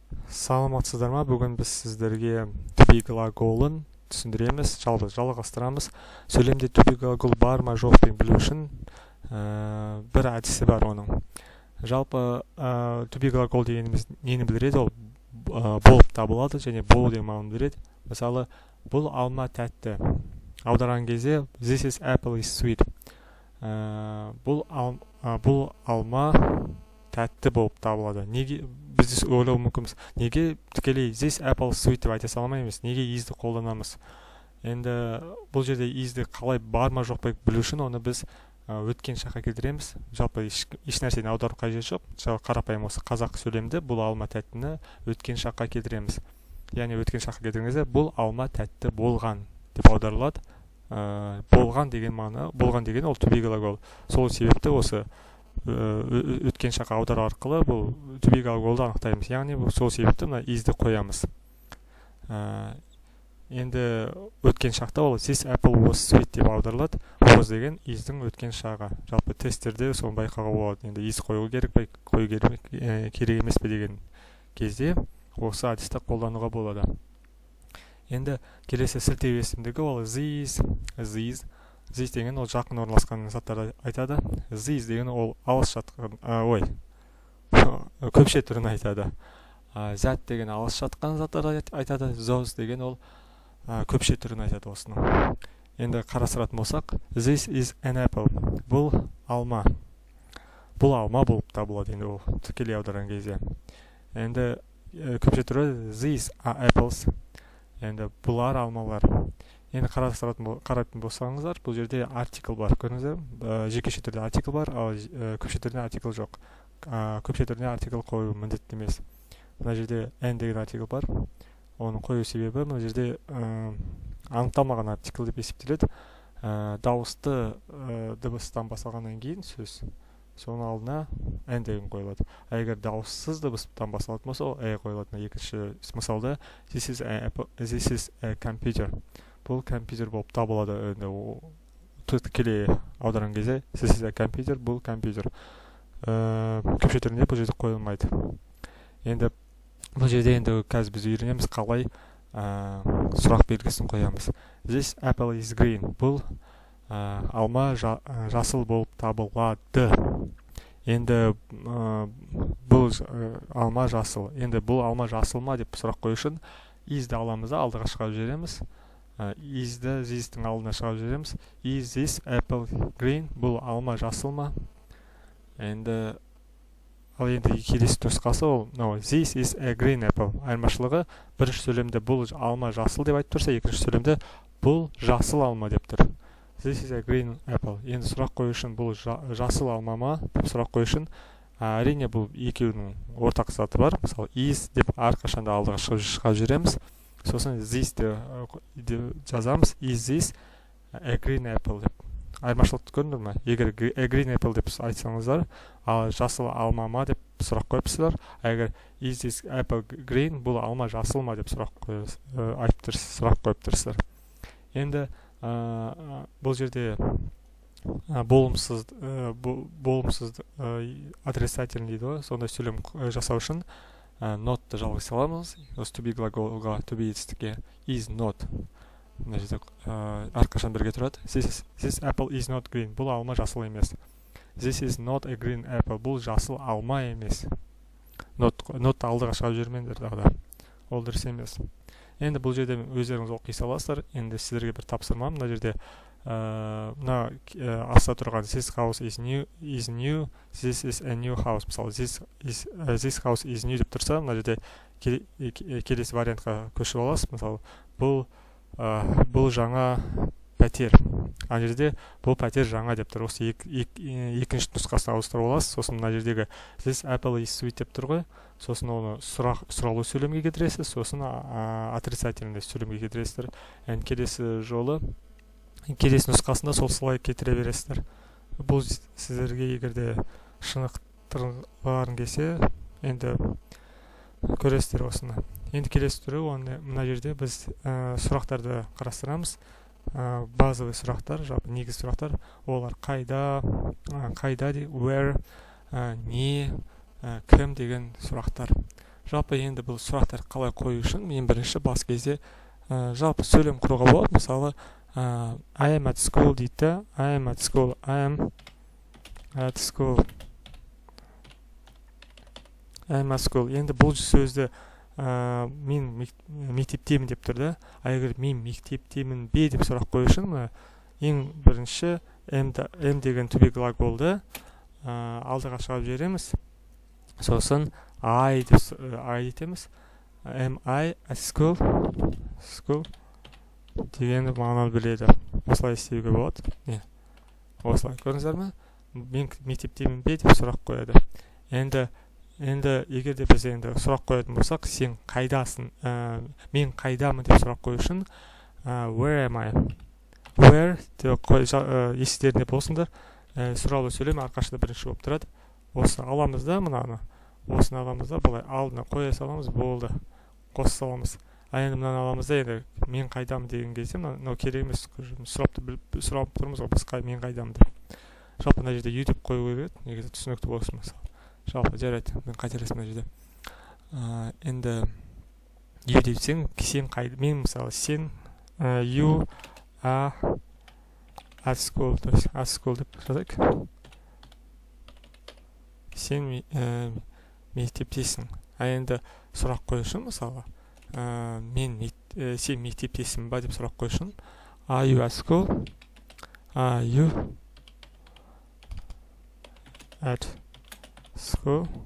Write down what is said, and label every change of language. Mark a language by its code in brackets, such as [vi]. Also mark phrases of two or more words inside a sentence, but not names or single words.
[kk] Саламатсыздар ма? Бүгін біз сіздерге [en] to be [kk] глаголын түсіндіреміз, жалғастырамыз. Сөйлемде [en] to be [kk] глагол бар ма жоқ екенін білу үшін бір әдісі бар оның. Жалпы [en] to be [kk] глагол дегеніміз нені білдіреді? Ол болып табылады және болу деген мағынаны білдіреді. Мысалы, бұл алма тәтті. Аударған кезде [en] this is apple is sweet. [kk] Бұл алма тәтті болып табылады. Неге біз ойлау мүмкінбіз? Неге тікелей [en] this apple sweet [kk] деп айта салмаймыз? Неге is'ді қолданамыз? Енді бұл жерде is'ді қалай бар ма жоқ па білу үшін оны біз өткен шаққа келтіреміз. Жалпы еш нәрсені аудару қажет жоқ. Қарапайым осы қазақ сөйлемді бұл алма тәттіні өткен шаққа келтіреміз. Яғни өткен шаққа келтірген кезде бұл алма тәтті болған деп аударылады. Болған деген мағына, болған деген ол [en] to be [kk] глагол. Сол себепті осы өткен шаққа аудару арқылы бұл [en] to be [kk] глаголды анықтаймыз. Яғни сол себепті мына is'ді қоямыз. Енді өткен шақта ол [en] this apple was sweet [kk] деп аударылады. Was деген is'дің өткен шағы. Жалпы тесттерде соны байқауға болады. Енді is қою керек пе, қою керек емес пе деген кезде осы әдісті қолдануға болады. Енді келесі сілтеу есімдігі ол this деген ол жақын орналасқан заттарды айтады. This деген ол алыс жатқан, көпше түрін айтады. That деген алыс жатқан заттарды айтады. Those деген ол көпше түрін айтады осының. Енді қарастыратын болсақ, [en] this is an apple. [kk] Бұл алма. Бұл алма болып табылады енді ол тікелей аударған кезде. Енді көпше түрі [en] these are apples. [kk] Енді бұлар алмалар. Енді қарайтын болсаңыздар, бұл жерде артикл бар. Көрдіңіздер? Жекеше түрде артикл бар, ал көпше түрде артикл жоқ. Көпше түрде артикл қою міндетті емес. Мына жерде n деген артикл бар. Оның қою себебі мына жерде анықталмаған артикл деп есептеледі. Дауысты дыбыстан басталғаннан кейін сөз. Соның алдына n деген қойылады. Егер дауыссыз дыбыстан басталатын болса, ол қойылады. Екінші мысалда [en] this is a computer. [kk] Бұл компьютер болып табылады. Тікелей аударған кезде [en] this is a computer, [kk] бұл компьютер. Көпше түрінде бұл жерде қойылмайды. Енді бұл жерде енді қазір біз үйренеміз қалай сұрақ белгісін қоямыз. [en] This apple is green. [kk] Бұл алма жасыл болып табылады. Енді бұл алма жасыл. Енді бұл алма жасыл ма деп сұрақ қою үшін is'ді аламыз да алдыға шығарып жібереміз. Is'ді this'тің алдына шығарып жібереміз. [en] Is this apple green? [kk] Бұл алма жасыл ма? Енді келесі нұсқасы ол [en] this is a green apple. [kk] Айырмашылығы бірінші сөйлемде бұл алма жасыл деп айтып тұрса, екінші сөйлемде бұл жасыл алма деп тұр. [en] This is a green apple. [kk] Енді сұрақ қою үшін бұл жасыл алма ма деп сұрақ қою үшін әрине бұл екеуінің ортақ заты бар. Мысалы is деп әрқашанда алдыға шығарып жібереміз. Сосын this деп жазамыз. [en] Is this a green apple деп. [kk] Айырмашылықты көрдіңдер ме? Егер [en] a green apple [kk] деп айтсаңыздар, ал жасыл алма ма деп сұрақ қойыпсыздар. [en] Егер is this apple green, [kk] бұл алма жасыл ма деп сұрақ қойып тұрсыздар. Енді бұл жерде болымсыз отрицательный дейді ғой. Сондай сөйлем жасау үшін not'ты жалғай саламыз. [en] Осы to be глаголға to be етістікке is not. [kk] Мына жерде әрқашан бірге тұрады. [en] This apple is not green. [kk] Бұл алма жасыл емес. [en] This is not a green apple. [kk] Бұл жасыл алма емес. Not'ты алдыға шығарып жүрмеңдер дағы. Ол дұрыс емес. Енді бұл жерде өздеріңіз оқи саласыздар. Енді сіздерге бір тапсырма. Мына жерде мына астта тұрған [en] this house is new, this is a new house. [kk] Мысалы this house is new деп тұрса, мына жерде келесі вариантқа көшіп аласыз. Мысалы бұл жаңа пәтер. Ана жерде бұл пәтер жаңа деп тұр. Осы екінші нұсқасына ауыстырып аласыз. Сосын мына жердегі [en] this apple is sweet [kk] деп тұр ғой. Сосын оны сұралу сөйлемге кетіресіз. Сосын отрицательный сөйлемге кетіресіздер. Енді келесі нұсқасында сол солай кетіре бересіздер. Бұл сіздерге егерде шынықтырғыларың келсе, енді көресіздер осыны. Енді келесі түрі, мына жерде біз сұрақтарды қарастырамыз. Базовый сұрақтар, негіз сұрақтар, олар қайда, where, не, кім деген сұрақтар. Жалпы енді бұл сұрақтар қалай қою үшін мен бірінші бас кезде жалпы сөйлем құруға болады. [en] Мысалы I am at school дейді. I am at school. I am at school. I am at school. [kk] Енді бұл сөзді мен мектептемін деп тұрды. Егер мен мектептемін бе деп сұрақ қою үшін ең бірінші am деген [en] to be [kk] глаголды алдыға шығарып жібереміз. Сосын I етеміз. [en] Am I at school? School [kk] дегенді мағынаны біледі. Осылай істеуге болады. Осылай көрдіңіздер ме? Мен мектептемін бе деп сұрақ қояды. Енді егер де біз енді сұрақ қоятын болсақ, сен қайдасың? Мен қайдамын деп сұрақ қою үшін [en] where am I? [kk] Where деп естерінде болсыңдар. Сұраулы сөйлем әрқашанда бірінші болып тұрады. Осы аламыз да мынаны. Осыны аламыз да былай алдына қоя саламыз, болды. Қоса саламыз. Енді мынаны аламыз да енді мен қайдамын деген кезде мынау керек емес. Сұрап тұрмыз ғой біз мен қайдамын деп. Жалпы мына жерде YouTube қою керек, негізі түсінікті болсын мысалы. Жалпы жарайды, мен қателестім мына жерде. Енді you депсең, сен қайда, мен мысалы сен [en] you are at school, [ru] то есть [en] at school [kk] деп жазайық. Сен мектептесің. Енді сұрақ қою үшін мысалы сен мектептесің ба деп сұрақ қою үшін [en] are you at school? Are you at school?